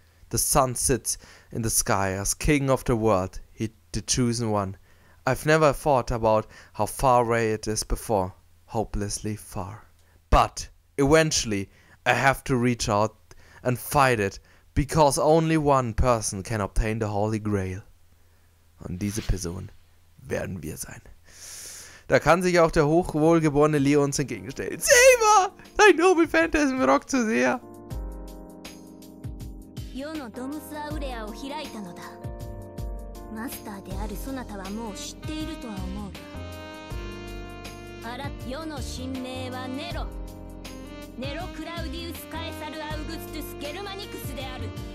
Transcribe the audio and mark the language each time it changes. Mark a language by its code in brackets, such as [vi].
[en] The sun sits in the sky as king of the world, the chosen one. I've never thought about how far away it is before, hopelessly far. But eventually I have to reach out and fight it, because only one person can obtain the Holy Grail. [de] Und diese Person werden wir sein. Da kann sich auch der hochwohlgeborene Leo uns entgegenstellen. Saber! Dein Nobel Phantasm rockt so sehr! [ja] 世のドムスアウレアを開いたのだ。マスターであるそなたはもう知っているとは思うが。世の神名はネロ。ネロ・クラウディウス・カエサル・アウグストゥス・ゲルマニクスである。